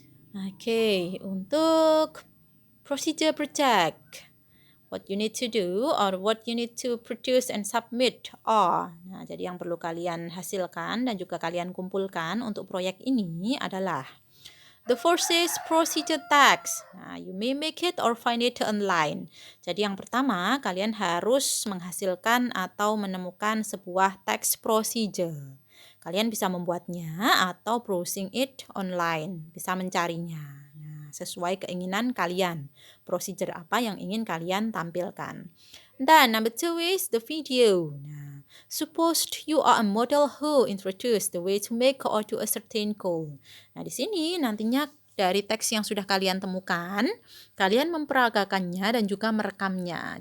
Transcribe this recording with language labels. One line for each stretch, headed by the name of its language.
English: Oke,
Indonesian: untuk
English: procedure project, what you need to do or what you need to produce and submit are.
Indonesian: Nah, jadi yang perlu kalian hasilkan dan juga kalian kumpulkan untuk proyek ini adalah
English: the first is procedure text. Nah, you may make it or find it online.
Indonesian: Jadi yang pertama, kalian harus menghasilkan atau menemukan sebuah text procedure. Kalian bisa membuatnya atau
English: browsing it online,
Indonesian: bisa mencarinya. Nah, sesuai keinginan kalian. Procedure apa yang ingin kalian tampilkan.
English: Dan number 2 is the video. Nah, suppose you are a model who introduce the way to make or to a certain goal.
Indonesian: Nah, di sini nantinya dari teks yang sudah kalian temukan, kalian memperagakannya dan juga merekamnya.